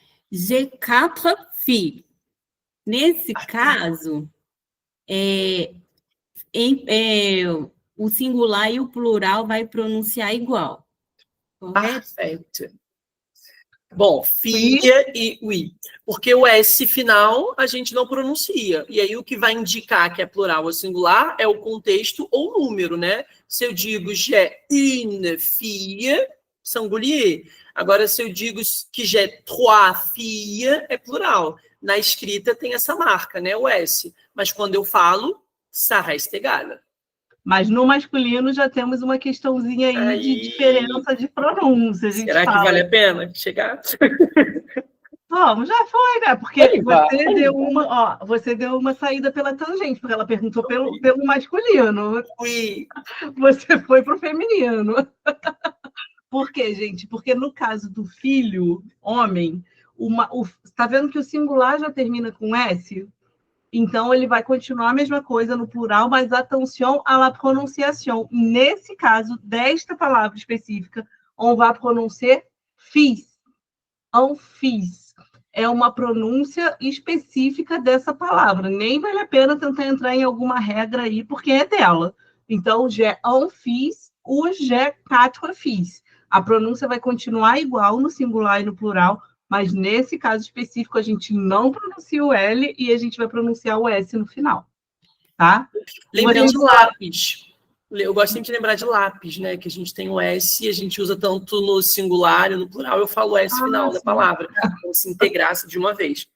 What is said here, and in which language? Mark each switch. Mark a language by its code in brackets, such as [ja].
[fr] J'ai 4 filles. [pt] Nesse caso, o singular e o plural vai pronunciar igual. Correto? Perfeito. Bom, filha e [fr] oui. [pt] Porque o S final a gente não pronuncia. E aí o que vai indicar que é plural ou singular é o contexto ou número, né? Se eu digo [fr] j'ai une fille, [pt] singulier. Agora, se eu digo que [fr] j'ai 3 filles, [pt] é plural. Na escrita tem essa marca, né? O S. Mas quando eu falo, [fr] ça reste égal. [pt] Mas no masculino já temos uma questãozinha aí de diferença de pronúncia. Será que vale a pena chegar? Vamos, já foi, né? Porque você deu uma saída pela tangente, porque ela perguntou pelo masculino. [fr] Oui. [pt] Você foi para o feminino. Por quê, gente? Porque no caso do filho, homem, tá vendo que o singular já termina com S? Então, ele vai continuar a mesma coisa no plural, mas [fr] attention à la prononciation. [pt] Nesse caso, desta palavra específica, [fr] on va prononcer fils. Un fils. [pt] É uma pronúncia específica dessa palavra. Nem vale a pena tentar entrar em alguma regra aí, porque é dela. Então, [fr] j'ai un fils [pt] ou [fr] j'ai quatre fils. [pt] A pronúncia vai continuar igual no singular e no plural, mas nesse caso específico a gente não pronuncia o L e a gente vai pronunciar o S no final, tá? Lembrei de lápis. Eu gosto sempre de lembrar de lápis, né? Que a gente tem o S e a gente usa tanto no singular e no plural. Eu falo o S final da palavra, então se integrasse de uma vez.